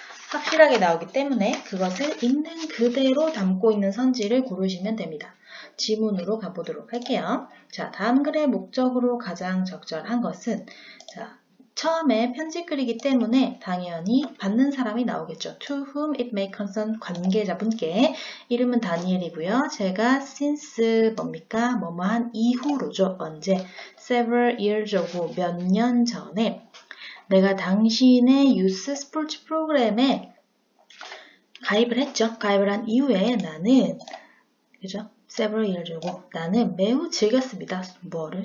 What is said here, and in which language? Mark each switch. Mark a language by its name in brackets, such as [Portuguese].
[Korean] 확실하게 나오기 때문에 그것을 있는 그대로 담고 있는 선지를 고르시면 됩니다. 지문으로 가보도록 할게요. 자, 다음 글의 목적으로 가장 적절한 것은 처음에 편집글이기 때문에 당연히 받는 사람이 나오겠죠. [English] To whom it may concern [Korean] 관계자분께 이름은 다니엘이고요. 제가 since 뭡니까? 뭐뭐한 이후로죠. 언제? [English] Several years ago [Korean] 몇 년 전에 내가 당신의 유스 스포츠 프로그램에 가입을 했죠. 가입을 한 이후에 나는 그죠? [English] several years ago [Korean] 나는 매우 즐겼습니다. 뭐를?